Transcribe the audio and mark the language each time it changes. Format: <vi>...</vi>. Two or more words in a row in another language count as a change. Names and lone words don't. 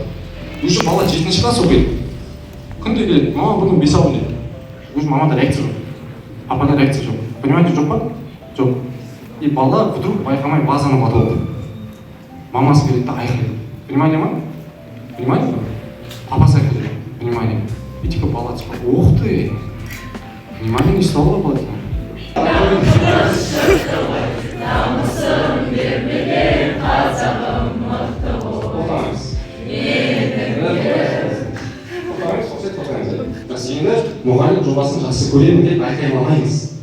<kk>Уже бала 7-ші класс оқиды. Күнде келеді, мама бүгін 5 алдым дейді. Уже мамада реакция жоқ. Папада реакция жоқ. Понимаете, жоқ па? Жоқ. И бала вдруг байқамай базаны ұмытып алды. Мамасы келеді да айқайлайды. Понимание ма? Понимаете ма? Папасы айқайлайды. Понимание.</kk> <ru>И типа бала типа, ух ты! Внимание не стало болады.</ru> <kk>Намысын бермеген қазағым мықты бол. Біз енді мұғалім жобасын жақсы көремін деп айқайламаймыз.</kk>